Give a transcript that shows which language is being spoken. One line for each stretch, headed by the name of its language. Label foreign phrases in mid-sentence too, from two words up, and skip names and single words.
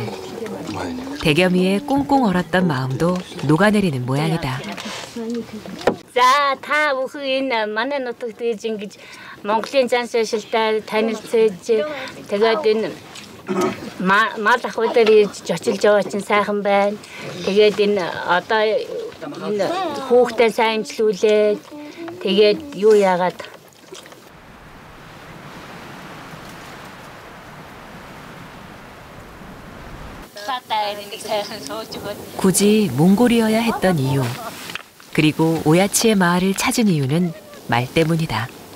Korean: 대겸이의 꽁꽁 얼었던 마음도 녹아내리는 모양이다.
Mongolian: За та бүхэн манай нутагт ингэж Монголын зан суурьшилтай танилцж тэгээд энэ мал ахуйдаар ирж очилж байгаа чинь сайхан байна. Тэгээд энэ одоо энэ хүүхдээ сайн имжлүүлээд тэгээд юу яагаад
Korean: 굳이 몽골이어야 했던 이유, 그리고 오야치의 마을을 찾은 이유는 말 때문이다.